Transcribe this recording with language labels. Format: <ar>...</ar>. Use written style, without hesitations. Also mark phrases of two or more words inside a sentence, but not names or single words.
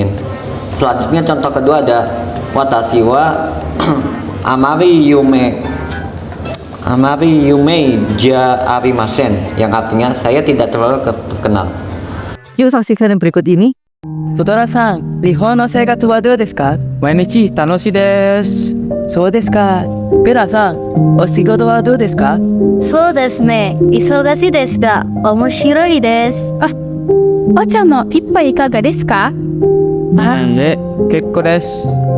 <id>Selanjutnya contoh kedua ada</id> <ja>私はあまり夢じゃありません,</ja> <id>yang artinya saya tidak terlalu terkenal. Yuk saksikan yang berikut ini.</id> <ja>Totara-san、日本の生活はどうですか? 毎日楽しいです. そうですか? Bera-san、お仕事はどうですか? そうですね。忙しいですが、面白いです。お茶の一杯いかがですか？結構です。</ja>